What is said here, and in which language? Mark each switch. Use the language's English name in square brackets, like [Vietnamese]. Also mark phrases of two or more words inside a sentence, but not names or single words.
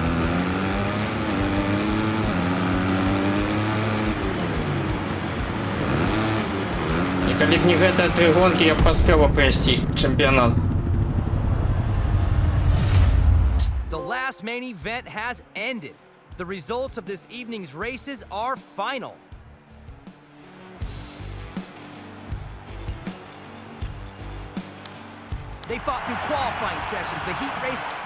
[Belarusian] І калі б не гэтыя 3 гонкі, я б паспеў апрэсці чэмпіянат. [English] The last main event has ended. The results of this evening's races are final. They fought through qualifying sessions, the heat race.